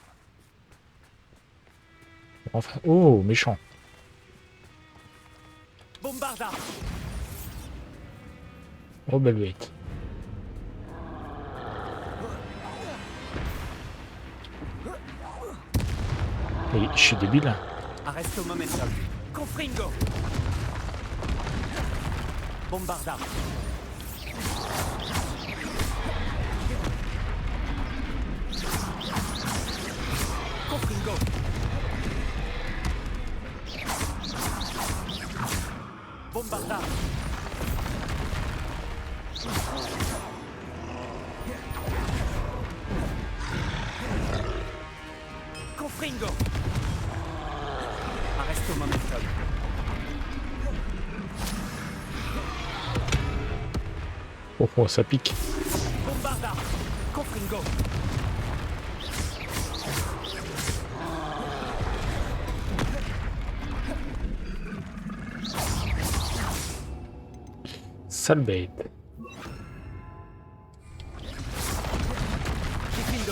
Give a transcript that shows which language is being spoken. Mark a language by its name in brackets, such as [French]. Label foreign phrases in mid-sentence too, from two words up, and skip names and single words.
[French] Enfin, oh, méchant. Bombardard. Oh, belle bête. Et je suis débile. Arresto momentum. Confringo. Bombardard. Confringo. Bombardard. Confringo. Arresto momentum. Oh, oh, ça pique. Bombardard. Confringo. Sale bête. Confringo.